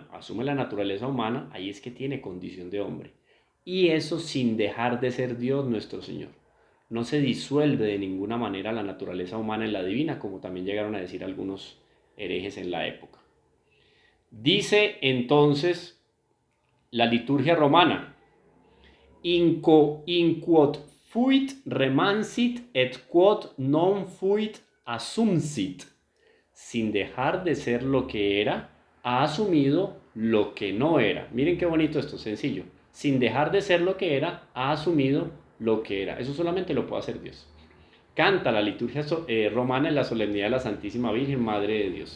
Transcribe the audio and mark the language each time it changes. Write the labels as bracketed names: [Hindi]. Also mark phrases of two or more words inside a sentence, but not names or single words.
[Spanish] Asume la naturaleza humana, ahí es que tiene condición de hombre. Y eso sin dejar de ser Dios nuestro Señor. No se disuelve de ninguna manera la naturaleza humana en la divina, como también llegaron a decir algunos herejes en la época. Dice entonces la liturgia romana: [Latin] in quod fuit remansit et quod non fuit assumsit. [Spanish] Sin dejar de ser lo que era, ha asumido lo que no era. Miren qué bonito esto, sencillo. Sin dejar de ser lo que era, ha asumido lo que era. Eso solamente lo puede hacer Dios. Canta la liturgia romana en la solemnidad de la Santísima Virgen, Madre de Dios.